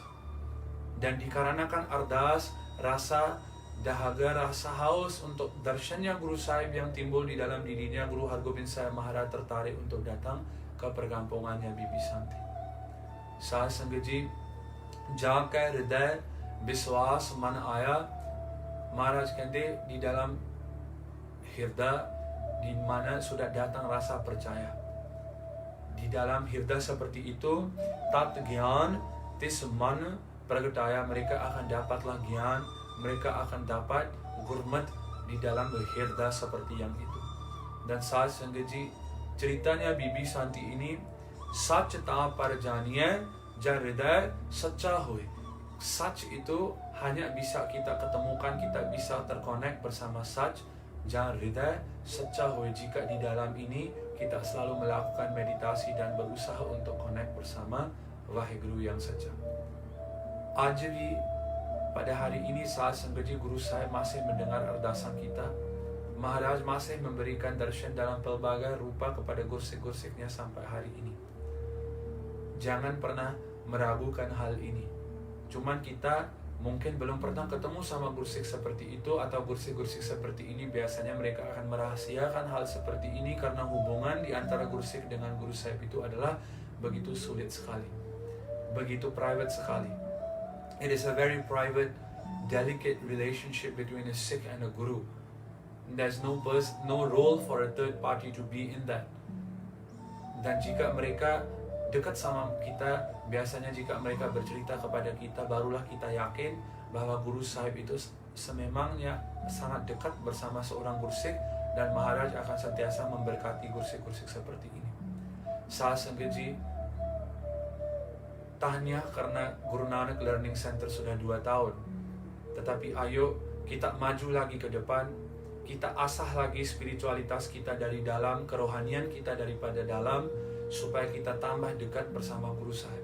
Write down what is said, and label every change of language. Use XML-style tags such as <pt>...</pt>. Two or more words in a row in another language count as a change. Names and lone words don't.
<id>Dan dikarenakan ardas, rasa dahaga, rasa haus untuk darshannya Guru Sahib yang timbul di dalam dirinya, Guru Hargobind Sahib Maharaj tertarik untuk datang ke perkampungannya Bibi Santi.</id> <pa>Saat Sanggaji, ਜਾਕੈ ਹਿਰਦੈ ਬਿਸ੍ਵਾਸੁ ਮਨ ਆਇਆ,</pa> <id>Maharaj कहते di dalam hirda di mana sudah datang rasa percaya. Di dalam hirda seperti itu,</id> <pa>ਤਤੁ ਗਿਆਨੁ ਤਿਸੁ ਮਨਿ ਪ੍ਰਗਟਾਇਆ,</pa> <id>mereka akan dapatlah gyan, mereka akan dapat gurmat di dalam hirda seperti yang itu. Dan saat Sanggaji, ceritanya Bibi Santi ini,</id> <pa>ਸਚੁ ਤਾ ਪਰੁ ਜਾਣੀਐ ਜਾ ਰਿਦੈ ਸਚਾ ਹੋਇ.</pa> <id>Sach itu hanya bisa kita ketemukan, kita bisa terkonek bersama sach,</id> <pa>ਜਾ ਰਿਦੈ ਸਚਾ ਹੋਇ,</pa> <id>jika di dalam ini kita selalu melakukan meditasi dan berusaha untuk connect bersama Waheguru yang saja. Ajvi, pada hari ini saat Sanggaji Guru Sahib masih mendengar ardasan kita, Maharaj masih memberikan darshan dalam pelbagai rupa kepada Gursikh-Gursikhnya sampai hari ini. Jangan pernah meragukan hal ini. Cuman kita mungkin belum pernah ketemu sama Gursikh seperti itu, atau Gursikh-Gursikh seperti ini. Biasanya mereka akan merahasiakan hal seperti ini karena hubungan di antara Gursikh dengan Guru Sahib itu adalah begitu sulit sekali, begitu private sekali.</id> <en>It is a very private, delicate relationship between a Sikh and a Guru. There's no role for a third party to be in that.</en> <id>Dan jika mereka dekat sama kita, biasanya jika mereka bercerita kepada kita, barulah kita yakin bahwa Guru Sahib itu sememangnya sangat dekat bersama seorang Gursikh, dan Maharaj akan sentiasa memberkati Gursikh-Gursikh seperti ini. Saat Sanggaji, tahniah karena Guru Nanak Learning Center sudah 2 tahun. Tetapi ayo kita maju lagi ke depan, kita asah lagi spiritualitas kita dari dalam, kerohanian kita daripada dalam, supaya kita tambah dekat bersama Guru Sahib.</id>